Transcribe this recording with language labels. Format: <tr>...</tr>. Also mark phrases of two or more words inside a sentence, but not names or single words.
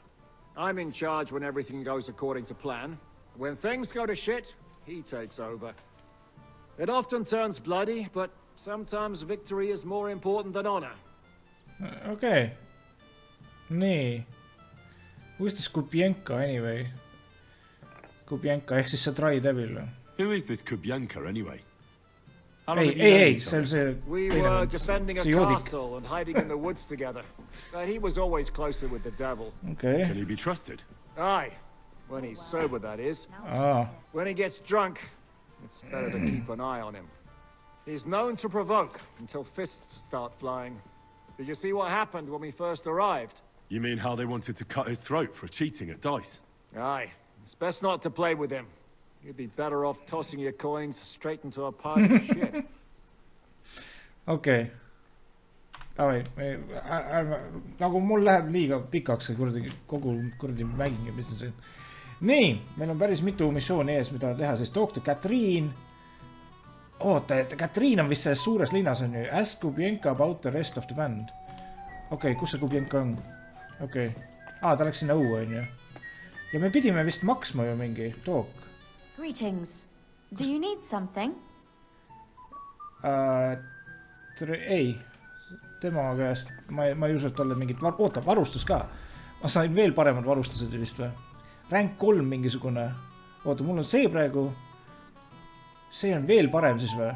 <en>I'm in charge when everything goes according to plan. When things go to shit, he takes over. It often turns bloody, but sometimes victory is more important than honor.</en> <et>Okay. Nii.</et> <en>Who's this Kubienko anyway?</en> <et>Kubienko ehk siis see Dry Devil.</et> <en>Who is this Kubienko anyway? Hey, see we were defending a castle and hiding in the woods together. But he was always closer with the devil. Okay. Can he be trusted? Aye. When he's sober, that is. Ah. When he gets drunk, it's better to keep an eye on him. He's known to provoke until fists start flying. Did you see what happened when we first arrived? You mean how they wanted to cut his throat for cheating at dice? Aye. It's best not to play with him. You'd be better off tossing your coins straight into a pile of shit. Okay.</en> <et>Davai, nagu mul läheb liiga pikaks kogu mänging, mis see. Nii, meil on päris mitu missiooni ees, mida teha, siis</et> <en>talk to Catherine.</en> <et>Oota, Catherine on vist selles suures linnas on ju.</et> <en>Ask Kubienko about the rest of the band.</en> <et>Okei, kus see Kubienko on? Okei. Ta läks sinna õue on ju. Ja me pidime vist maksma ju mingi talk.</et> <en>Greetings. Do you need something?</en> <et>Ei. Tema käest, ma ei usu, et olla mingit... Oota, varustus ka. Ma sain veel paremad varustused vist või? Rank 3 mingisugune. Oota, mul on see praegu. See on veel parem siis või?</et>